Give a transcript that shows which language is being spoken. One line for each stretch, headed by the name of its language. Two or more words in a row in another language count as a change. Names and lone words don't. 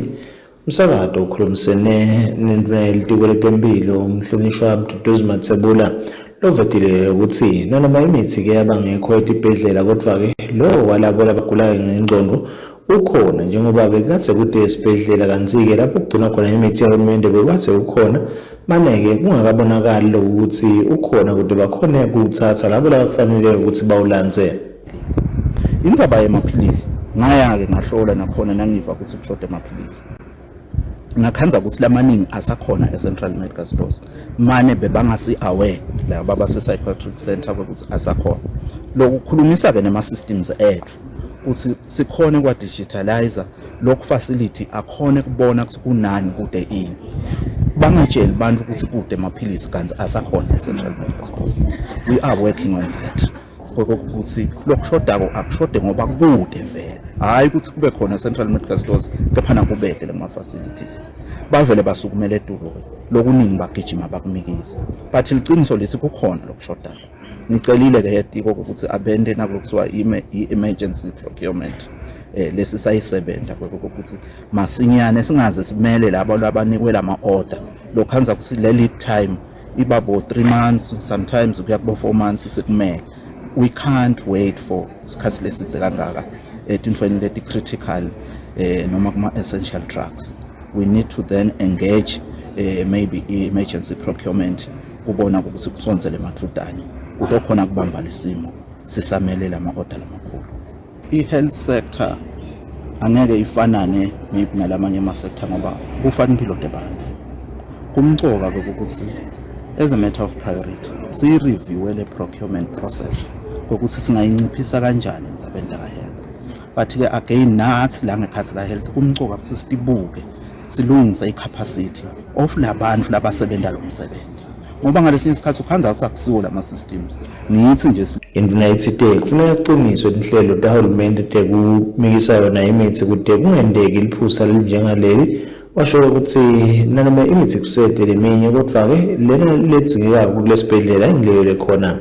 Swati: Umsakato ukhulumisene nenduna yelitiko letempilo umhlonishwa Mduduzi Mathebula lovetile ukuthi noma imithi ke yabangekho etibhedlela kodwa ke lo walabo labagula ngengqondo ukhona njengoba bekathe kude esibhedlela kanti ke lapho kugcina khona imithi yahulumende bekwathi ukhona maneke kungakabonakali ukuthi ukhona kude bakhona ukuthatha labo labakufanele ukuthi bawulanze. Indzaba yemaphilisi ngaya ke ngahlola nakhona nangiva ukuthi kushoda emaphilisi. Ngakhanza ukuthi lamaningi asakhona e-Central Medical Stores mane bebangasi aware laba base-
English: psychiatric center
Swati: ukuthi asakhona. Lokukhulumisa ke nema-systems ethu ukuthi sikhone kwa-digitalizer lokhu facility akhone kubona ukuthi kunani kude ini. Bangatsheli bantu ukuthi kude amaphilisi kanti asakhona e-Central Medical Stores.
English: We are working on that.
Swati: Ukuthi lokushodako akushode ngoba kude vele hayi ukuthi kube khona e-Central Medical Stores kephana kubede lama-facilities bavele basukumele edulo lokuningi bagijima bakumikisa but liciniso lesi kukhona lokushodako. Ngicelile ke yetiko ukuthi abende nabo kuthiwa i-
English: emergency procurement
Swati: lesi sayisebenta ukuthi masinyane singaze simele labo labanikwe lama-order lokhanza ukuthi le
English: lead time
Swati: ibabo
English: 3 months sometimes
Swati: kuya kubo
English: 4 months
Swati: sikumele.
English: We can't wait for
Swati: isikhathi lesithe kangaka etintweni leti
English: critical
Swati: noma kuma
English: essential drugs. We need to then engage maybe emergency procurement
Swati: kubona ukuthi kusonzele mathudane kutokhona kubamba lesimo sisamele lama order lamakhulu. I-
English: health sector
Swati: angeke ifanane maybe nalamanye ama sector ngoba kufana impilo yabantu. Kumcoka ukuthi
English: as a matter of priority
Swati: si-review le
English: procurement process
Swati: ukuthi singayinciphisa kanjani indzabeni la health. But ke again nathi la ngekhathi la health kumcoka ukuthi sibuke silungise i-
English: capacity of
Swati: labantu labasebenza lo msebenzi ngoba ngalesinye isikhathi ukhanza sakusiwo lama systems nithi nje induna yethite kufanele kuqiniswe inhlelo tahulumende tekumikisa yona imithi kude kungendeki iliphusa linjengaleli washo ukuthi noma imithi kusetele eminye kodwa ke lena ledzingeka kulesibhedlela ingilele khona.